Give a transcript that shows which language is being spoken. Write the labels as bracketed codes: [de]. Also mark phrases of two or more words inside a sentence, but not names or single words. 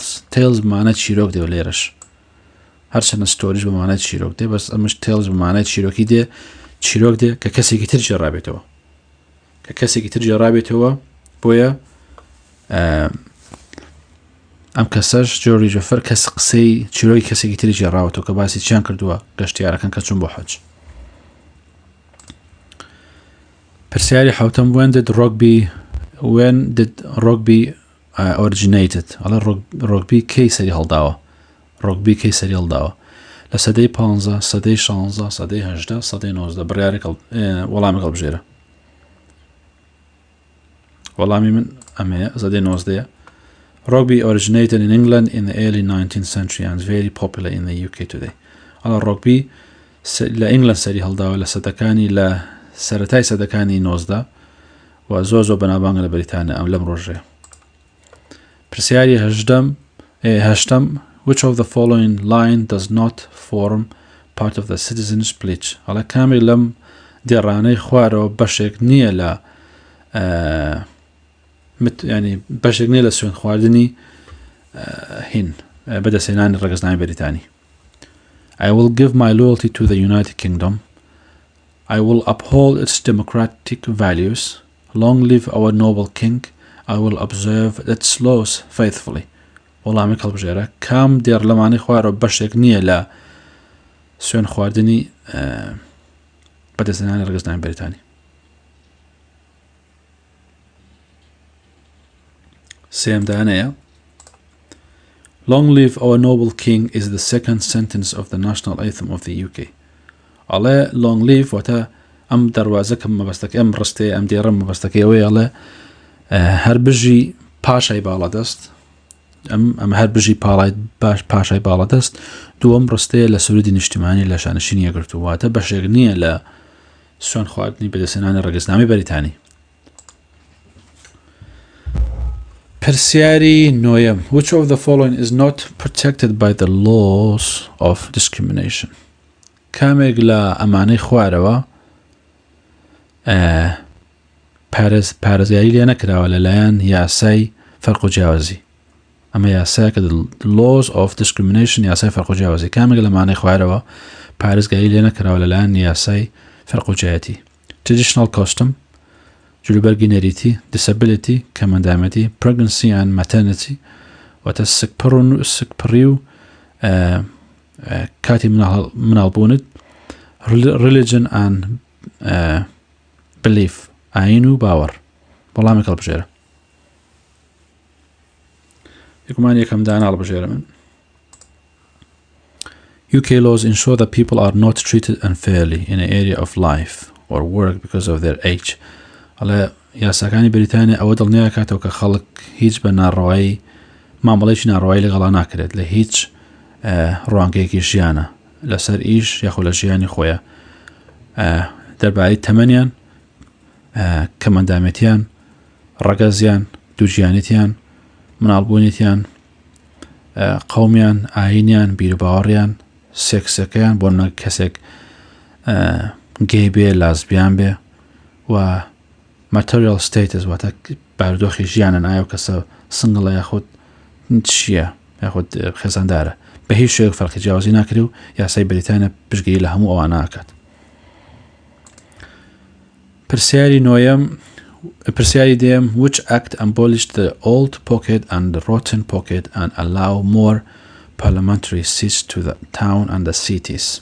[ckb] Tales بمانە چیرۆک دێ لێرەش هەرچەندە ستۆریش بمانای چیرۆک دێ بەس ئەمش Tales بمانای چیرۆکی دێ چیرۆک دێ کە کەسێکی تر جێڕابێتەوە بۆیە ئەم کەسەش جۆری جۆفەر کەس قسەی چیرۆی کەسێکی تری جێڕاوەتەوە کە باسی چیان کردووە گەشتیارەکان کە چوون بۆ حەج. پرسیاری حوتەم [en] when did rugby originated [ckb] ئەڵێ ڕۆگبی کەی سەری هەڵداوە لە سەدەی 15 سەدەی 16 سەدەی 18 سەدەی 19 بڕیارێک وەڵامی هەڵبژێرە. وەڵامی من ئەمەیە سەدەی 19. [en] Rugby originated in England in the early 19th century and is very popular in the UK today. [ckb] ئەڵێ ڕۆگبی لە ئینگلند سەری هەڵداوە لە سەدەکانی لە سەرەتای سەدەکانی 19 و زۆر بەناوبانگە لە بەریتانیا ئەم لەم ڕۆژەیە. پرسیاری هەشتم [en] which of the following line does not form part of the citizen's pledge [ckb] ئەڵێ کامێک لەم دێڕانەی خوارەوە بەشێک نییە لە ینی بەشێک نییە لە سوێن خواردنی هین بەدەستهێنانی ڕەگەزنامەی بەریتانی. [en] I will give my loyalty to the United Kingdom. I will uphold its democratic values. Long live our noble king. I will observe its laws faithfully. [ckb] وەڵامی هەڵبژێرە کام دێڕ لەمانەی خوارەوە بەشێک نییە لە سوێن خواردنی بەدەستهێنانی ڕەگەزنامەی بەریتانی. [en] سێمدانەیە Long live our noble king is the second sentence of the national anthem of the UK. [ckb] ئەڵێ [en] long live [ckb] واتە ئەم دەواازە کە مەبەستەکە ئەم ڕستەیە ئەم دێڕە مەبەستەکەی ئەوەیە ئەڵێ هەر بژی پاشای باڵەدەست ئەم هەر بژی پاشای باڵەدەست دووەم ڕستەیە لە سرودی نیشتیمانی لە شانشینی یەکگرتووە واتە بەشێک نییە لە سوێن خواردنی بەدەستهێنانی ڕەگەزنامەی بەریتانی. پرسیاری نۆیەم [en] which of the following is not protected by the laws of discrimination [ckb] کامێک لە ئەمانەی خوارەوە پارێزگاری لێ نەکراوە لەلایەن یاسای فەرق و جیاوازی. ئەمە یاسایەکە [en] laws of discrimination [ckb] یاسای فەرق و جیاوازی کامێک لە مانای خوارەوە پارێزگاری لێ نەکراوە لەلایەن یاسای فەرق و جیایەتی. [en] traditional custom [ckb] جلوبەرگی نەریتی disability کەمەندامەتی [en] pregnancy and maternity [ckb] واتە سکپڕی و کاتی مناڵبوونت [en] religion and belief [ckb] ئاین و باوەڕ. وەڵامێک هەڵبژێرە. یەکمان یەکەم دانا هەڵبژێرە من. [en] UK laws ensure that people are not treated unfairly in an area of life or work because of their age. [ckb] ئەڵێ یاساکانی بەریتانیا ئەوە دڵنیاکاتەوە کە خەڵک هیچ بە ناڕەوایی مامەڵێکی ناڕەوایی لەگەڵا ناکرێت لە هیچ ڕوانگەیەکی ژیانە لەسەر ئیش یاخۆ لە ژیانی خۆیە دەربارەی تەمەنیان کەمەندامەتیان ڕەگەزیان دووجیانێتیان مناڵبوونیتیان قەومیان ئاینیان بیرباوەڕیان سێکسەکەیان بۆ کەسێک گەی بێ لازبیان بێ و [en] material status [ckb] واتە بارودۆخی ژیانن ئایا و کەسە سنگڵە یاخود چییە یاخود خێزاندارە بە هیچ شێوەیەک فەرقی جیاوازی ناکرێ و یاسای بەریتانیا پشتگیری لە هەموو ئەوانە ئاکات. پرسیاری دێم [en] which act abolished the old pocket and the rotten pocket and allow more parliamentary seats to the town and the cities.